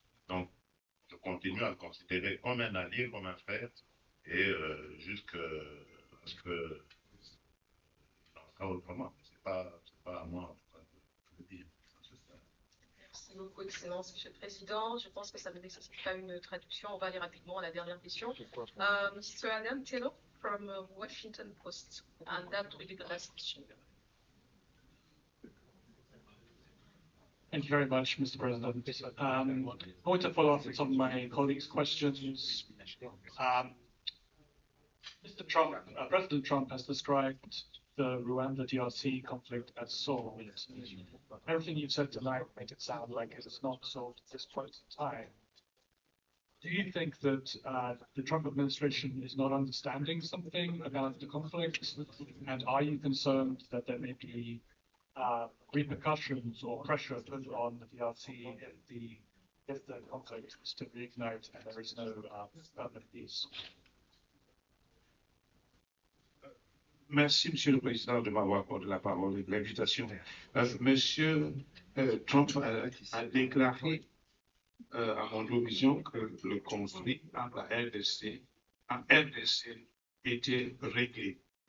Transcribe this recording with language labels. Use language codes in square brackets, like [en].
[fr] Donc, je continue à le considérer comme un allié, comme un frère, et jusqu'à ce que il en sera autrement. Ce n'est pas à moi de le dire. Merci beaucoup, Excellence, Monsieur le Président. Je pense que ça ne nécessite pas une traduction. On va aller rapidement à la dernière question. [en] Mr. Adam Taylor from Washington Post, and that will be the last question. Thank you very much, Mr. President. I want to follow up on some of my colleagues' questions. President Trump has described the Rwanda DRC conflict as solved. Everything you've said tonight makes it sound like it is not solved at this point in time. Do you think that the Trump administration is not understanding something about the conflict? And are you concerned that there may be repercussions or pressure put on the DRC if the conflict is to reignite and there is no permanent peace? [fr] Merci, Monsieur le Président, de m'avoir accordé la parole et de l'invitation. Monsieur Trump a déclaré à mon vision que le conflit entre la RDC était réglé.